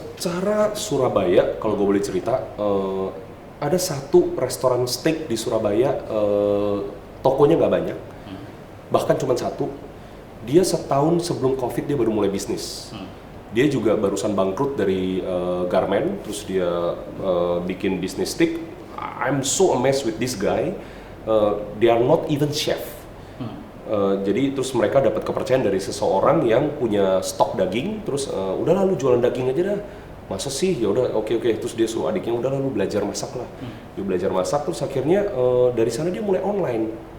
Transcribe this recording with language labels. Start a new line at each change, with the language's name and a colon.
Indonesian: Secara Surabaya, kalau gue boleh cerita, ada satu restoran steak di Surabaya, tokonya nggak banyak, bahkan cuma satu. Dia setahun sebelum COVID dia baru mulai bisnis. Dia juga barusan bangkrut dari garment, terus dia bikin bisnis steak.
English: I'm so amazed with this guy. They are not even chef.
Indonesian: Jadi terus mereka dapat kepercayaan dari seseorang yang punya stok daging, terus udah lalu jualan daging aja dah. Masa sih? Ya udah oke. Terus dia suruh adiknya udah lalu belajar masak lah. Dia belajar masak, terus akhirnya dari sana dia mulai online.